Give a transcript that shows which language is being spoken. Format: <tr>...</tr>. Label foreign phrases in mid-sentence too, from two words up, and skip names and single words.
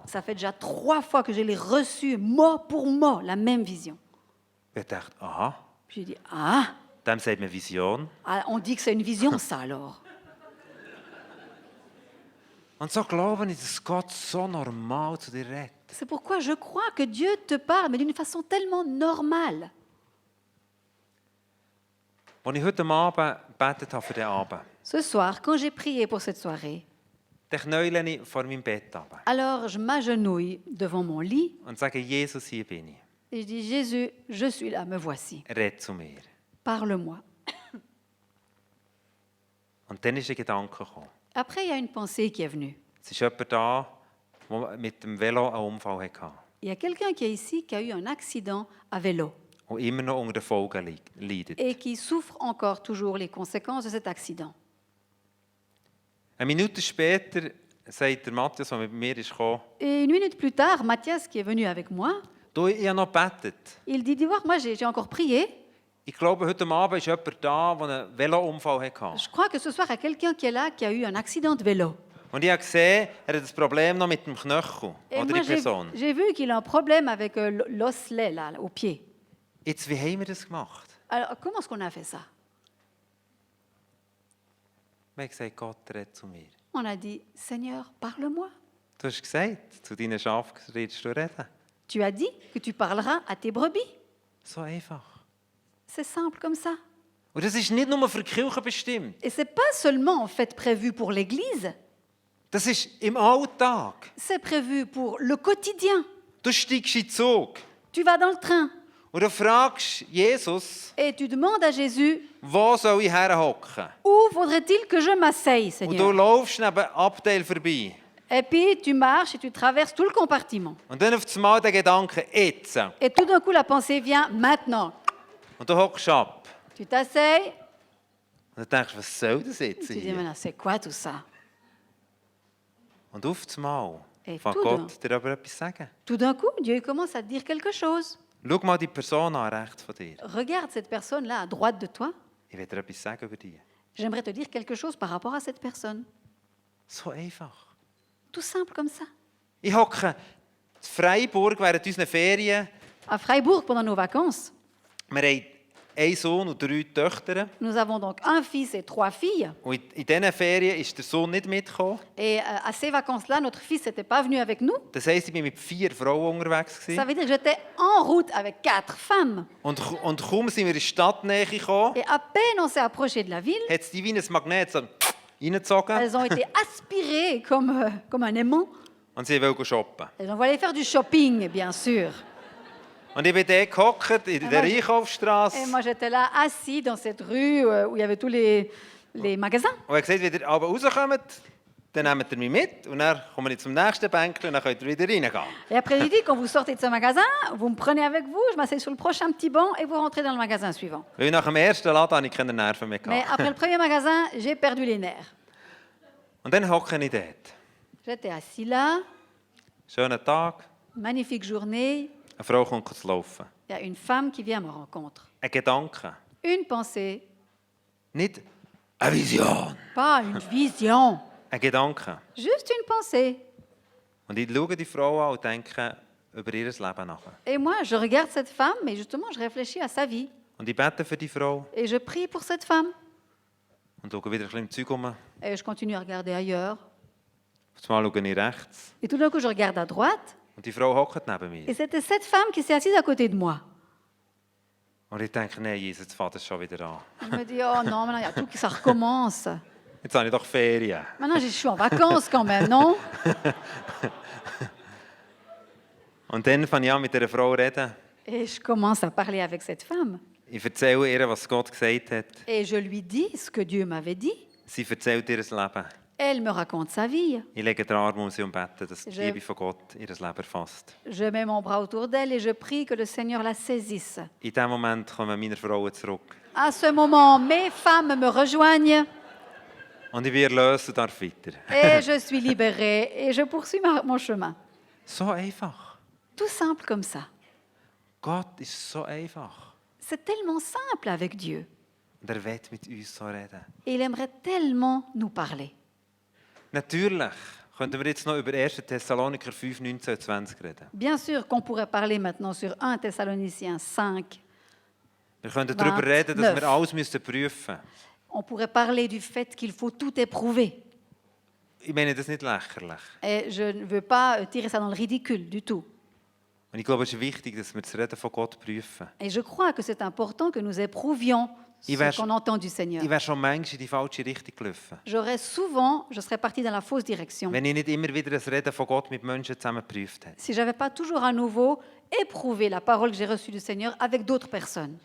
<fr>Ça fait déjà 3 fois que je l'ai reçue, mot pour mot, la même vision.</fr> <de>Ich dachte, aha,</de> <fr>Puis j'ai dit, ah,</fr> <de>dem sagt man Vision.</de> <fr>on dit que c'est une vision, ça alors.</fr> <de>Und so glaube ich, dass Gott so normal zu dir redet.</de> <fr>C'est pourquoi je crois que Dieu te parle, mais d'une façon tellement normale.</fr> <de>Als ich heute Abend gebetet habe für den Abend,</de> <fr>Ce soir, quand j'ai prié pour cette soirée,</fr> <de>dann knäule ich vor meinem Bett runter</de> <fr>alors je m'agenouille devant mon lit</fr> <de>und sage, Jesus, hier bin ich.</de> <fr>et je dis, Jésus, je suis là, me voici.</fr> <de>Red zu mir.</de> <fr>Parle-moi.</fr> <de>Und dann ist ein Gedanke gekommen.</de> <fr>Après, il y a une pensée qui est venue.</fr> <de>Es ist jemand da, der mit dem Velo einen Unfall hatte</de> <fr>Il y a quelqu'un qui est ici qui a eu un accident à vélo</fr> <de>und immer noch unter den Folgen leidet.</de> <fr>et qui souffre encore toujours les conséquences de cet accident.</fr> <de>Eine Minute später sagt der Matthias, der mit mir kam,</de> <fr>Et une minute plus tard, Mathias, qui est venu avec moi,</fr> <de>du, ich habe noch gebetet.</de> <fr>il dit, dis voir, moi j'ai encore prié.</fr> <de>Ich glaube, heute Abend ist jemand da, der einen Velounfall hatte.</de> <fr>Je crois que ce soir, il y a quelqu'un qui est là qui a eu un accident de vélo.</fr> <de>Und ich habe gesehen, er hat ein Problem noch mit dem Knöchel,</de> <fr>Et</fr> <de>oder</de> <fr>moi,</fr> <de>die Person.</de> <fr>j'ai vu qu'il a un problème avec l'osselet, là, au pied.</fr> <de>Jetzt, wie haben wir das gemacht?</de> <fr>Alors, comment est-ce qu'on a fait ça?</fr> <de>Wir haben gesagt, Gott redet zu mir.</de> <fr>On a dit, Seigneur, parle-moi.</fr> <de>Du hast gesagt, zu deinen Schafen redest du reden.</de> <fr>Tu as dit que tu parleras à tes brebis.</fr> <de>So einfach.</de> <fr>C'est simple comme ça.</fr> <de>Und das ist nicht nur für die Kirche bestimmt.</de> <fr>Et c'est pas seulement en fait prévu pour l'Église,</fr> <de>Das ist im Alltag.</de> <fr>c'est prévu pour le quotidien.</fr> <de>Du steigst in den Zug</de> <fr>Tu vas dans le train</fr> <de>und du fragst Jesus,</de> <fr>et tu demandes à Jésus,</fr> <de>wo soll ich herhocken?</de> <fr>où faudrait-il que je m'asseye,</fr> <de>Und du</de> <fr>Seigneur?</fr> <de>laufst neben Abteil vorbei.</de> <fr>Et puis tu marches et tu traverses tout le compartiment.</fr> <de>Und dann auf einmal der Gedanke, jetzt.</de> <fr>Et tout d'un coup, la pensée vient maintenant.</fr> <de>Und du hockst ab.</de> <fr>Tu t'asseyes,</fr> <de>Und du denkst, was soll das jetzt</de> <fr>tu dis,</fr> <de>hier?</de> <fr>maintenant, c'est quoi tout ça?</fr> <de>Und auf einmal</de> <fr>Et</fr> <de>fängt</de> <fr>tout</fr> <de>Gott dir aber etwas sagen.</de> <fr>Tout d'un coup, Dieu commence à te dire quelque chose.</fr> <de>Schau mal die Person an, rechts von dir.</de> <fr>Regarde cette personne-là à droite de toi.</fr> <de>Ich will dir etwas sagen über dich.</de> <fr>J'aimerais te dire quelque chose par rapport à cette personne.</fr> <de>So einfach.</de> <fr>Tout simple comme ça.</fr> <de>Ich hocke in Freiburg während unserer Ferien.</de> <fr>À Freiburg, pendant nos vacances,</fr> <de>Wir haben einen Sohn und 3 Töchter.</de> <fr>nous avons donc un fils et 3 filles.</fr> <de>Und in diesen Ferien ist der Sohn nicht mitgekommen.</de> <fr>Et à ces vacances-là, notre fils n'était pas venu avec nous.</fr> <de>Das heisst, ich war mit 4 Frauen unterwegs.</de> <fr>Ça veut dire que j'étais en route avec 4 femmes.</fr> <de>Und kaum sind wir in die Stadtnähe gekommen,</de> <fr>Et à peine on s'est approché de la ville,</fr> <de>hat es die wie ein Magnet so reingezogen</de> <fr>elles ont été aspirées comme un aimant.</fr> <de>und sie wollten shoppen.</de> <fr>Elles ont voulu aller faire du shopping, bien sûr.</fr> <de>Und ich bin dort gehockt in der</de> <fr>Et</fr> <de>Einkaufsstrasse</de> <fr>moi, j'étais là, assis dans cette rue où il y avait tous les magasins.</fr> <de>und habe gesagt, wenn ihr aber rauskommt, dann nehmt ihr mich mit und dann komme ich zum nächsten Bänkchen und dann könnt ihr wieder reingehen.</de> <fr>Et après, il dit, quand vous sortez de ce magasin, vous me prenez avec vous, je m'assieds sur le prochain petit banc et vous rentrez dans le magasin suivant.</fr> <de>Weil nach dem ersten Laden hatte ich keine Nerven mehr.</de> <fr>Mais après le premier magasin, j'ai perdu les nerfs.</fr> <de>Und dann hocke ich dort.</de> <fr>J'étais assis là,</fr> <de>Schöner Tag,</de> <fr>magnifique journée.</fr> <de>eine Frau kommt zu laufen.</de> <fr>Il y a une femme qui vient à ma rencontre.</fr> <de>Ein Gedanke,</de> <fr>Une pensée,</fr> <de>nicht eine Vision.</de> <fr>pas une vision,</fr> <de>Ein Gedanke.</de> <fr>juste une pensée.</fr> <de>Und ich schaue die Frau an und denke über ihr Leben nach.</de> <fr>Et moi, je regarde cette femme, mais justement, je réfléchis à sa vie.</fr> <de>Und ich bete für die Frau</de> <fr>Et je prie pour cette femme.</fr> <de>und schaue wieder ein bisschen im Zeug rum.</de> <fr>Et je continue à regarder ailleurs.</fr> <de>Auf einmal schaue ich rechts</de> <fr>Et tout d'un coup, je regarde à droite.</fr> <de>und die Frau hockt neben mir.</de> <fr>Et c'était cette femme qui s'est assise à côté de moi.</fr> <de>Und ich denke, nein, Jesus, jetzt fängt es schon wieder an.</de> <fr>Je me dis, oh non, maintenant, il y a tout qui ça recommence.</fr> <de>Jetzt habe ich doch Ferien.</de> <fr>Maintenant, je suis en vacances quand même, non?</fr> <de>Und dann fange ich an, mit dieser Frau zu reden.</de> <fr>Et je commence à parler avec cette femme.</fr> <de>Ich erzähle ihr, was Gott gesagt hat.</de> <fr>Et je lui dis ce que Dieu m'avait dit.</fr> <de>Sie erzählt ihr Leben.</de> <fr>Elle me raconte sa vie.</fr> <de>Ich lege den Arm um sie und bete, dass die</de> <fr>Je-</fr> <de>Liebe von Gott ihr Leben erfasst.</de> <fr>Je mets mon bras autour d'elle et je prie que le Seigneur la saisisse.</fr> <de>In diesem Moment kommen meine Frauen zurück.</de> <fr>À ce moment, mes femmes me rejoignent</fr> <de>Und ich bin erlöst und darf weiter.</de> <fr>et je suis libérée et je poursuis mon chemin.</fr> <de>So einfach.</de> <fr>Tout simple comme ça.</fr> <de>Gott ist so einfach.</de> <fr>C'est tellement simple avec Dieu.</fr> <de>Und er will mit uns so reden.</de> <fr>Et il aimerait tellement nous parler.</fr> <de>Natürlich könnten wir jetzt noch über 1. Thessaloniker 5, 19 und 20 reden.</de> <fr>Bien sûr qu'on pourrait parler maintenant sur 1 Thessaloniciens 5.</fr> <de>Wir könnten darüber reden, dass 29. wir alles prüfen müssen.</de> <fr>On pourrait parler du fait qu'il faut tout éprouver.</fr> <de>Ich meine das nicht lächerlich.</de> <fr>Et je ne veux pas tirer ça dans le ridicule du tout.</fr> <de>Und ich glaube, es ist wichtig, dass wir das Reden von Gott prüfen.</de> <fr>Et je crois que c'est important que nous éprouvions</fr> <de>Ich</de> <fr>ce</fr> <de>wär-</de> <fr>qu'on entend du Seigneur.</fr> <de>Ich wäre schon manchmal in die falsche Richtung gelaufen,</de> <fr>Je serais partie dans la fausse direction.</fr> <de>wenn ich nicht immer wieder das Reden von Gott mit Menschen zusammen geprüft hätte.</de> <fr>Si je n'avais pas toujours à nouveau éprouvé la parole que j'ai reçue du Seigneur avec d'autres personnes.</fr>